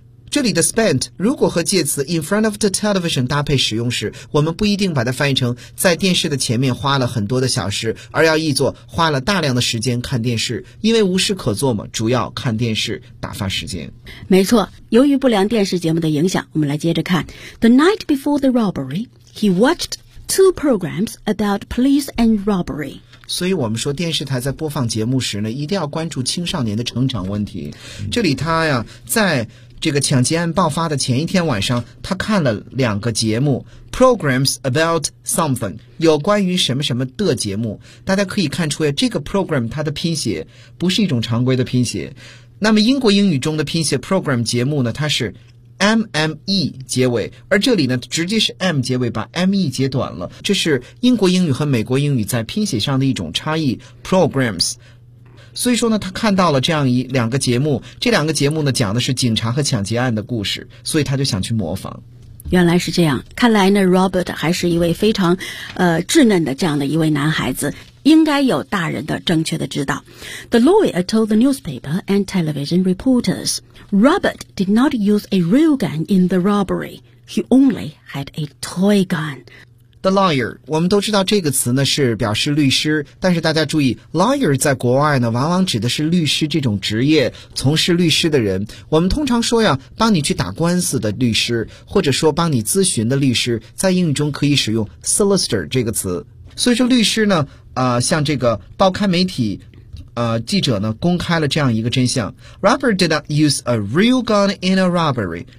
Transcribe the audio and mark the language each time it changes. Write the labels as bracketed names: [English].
[Chinese] 这里的 spent 如果和介词 [English] in front of the television [Chinese] 搭配使用时，我们不一定把它翻译成在电视的前面花了很多的小时，而要译作花了大量的时间看电视，因为无事可做嘛，主要看电视打发时间。没错，由于不良电视节目的影响，我们来接着看。 [English] The night before the robbery, he watched two programs about police and robbery. [Chinese] 所以我们说电视台在播放节目时呢，一定要关注青少年的成长问题。这里他呀，在这个抢劫案爆发的前一天晚上，他看了两个节目 [English] programs about something， [Chinese] 有关于什么什么的节目。大家可以看出呀，这个 program 它的拼写不是一种常规的拼写。那么英国英语中的拼写 program 节目呢，它是MME 结尾，而这里呢直接是 M 结尾，把 ME 截短了。这是英国英语和美国英语在拼写上的一种差异， programs。所以说呢，他看到了这样一两个节目，这两个节目呢讲的是警察和抢劫案的故事，所以他就想去模仿。原来是这样，看来呢 Robert 还是一位非常稚嫩的这样的一位男孩子，应该有大人的正确的指导。 [English] The lawyer told the newspaper and television reporters Robert did not use a real gun in the robbery. He only had a toy gun. The lawyer， [Chinese] 我们都知道这个词呢是表示律师，但是大家注意 lawyer 在国外呢往往指的是律师这种职业，从事律师的人。我们通常说呀，帮你去打官司的律师，或者说帮你咨询的律师，在英语中可以使用 solicitor 这个词。所以说律师呢像这个报刊媒体记者呢公开了这样一个真相。 [English] Robert did not use a real gun in a robbery.